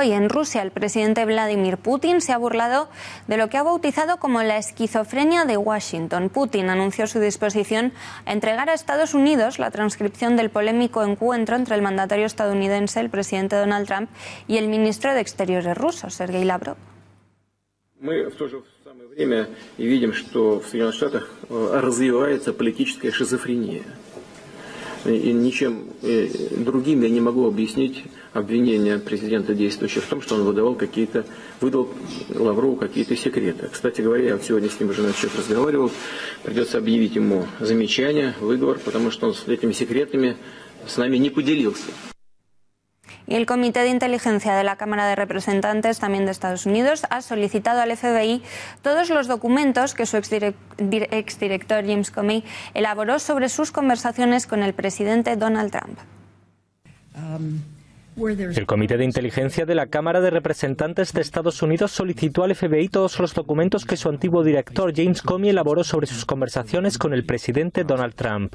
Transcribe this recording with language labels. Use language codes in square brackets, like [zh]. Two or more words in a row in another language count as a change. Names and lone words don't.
[es] Y en Rusia, el presidente Vladimir Putin se ha burlado de lo que ha bautizado como la esquizofrenia de Washington. Putin anunció su disposición a entregar a Estados Unidos la transcripción del polémico encuentro entre el mandatario estadounidense, el presidente Donald Trump, y el ministro de Exteriores ruso, Sergei Lavrov. [ru] Мы в то же самое время видим, что в Соединенных Штатах развивается политическая шизофрения. И ничем другим я не могу объяснить обвинения президента действующего в том, что он выдал Лаврову какие-то секреты. Кстати говоря, я сегодня с ним уже насчет разговаривал, придется объявить ему замечание, выговор, потому что он с этими секретами с нами не поделился. [es] Y el Comité de Inteligencia de la Cámara de Representantes, también de Estados Unidos, ha solicitado al FBI todos los documentos que su exdirector James Comey elaboró sobre sus conversaciones con el presidente Donald Trump. El Comité de Inteligencia de la Cámara de Representantes de Estados Unidos solicitó al FBI todos los documentos que su antiguo director James Comey elaboró sobre sus conversaciones con el presidente Donald Trump.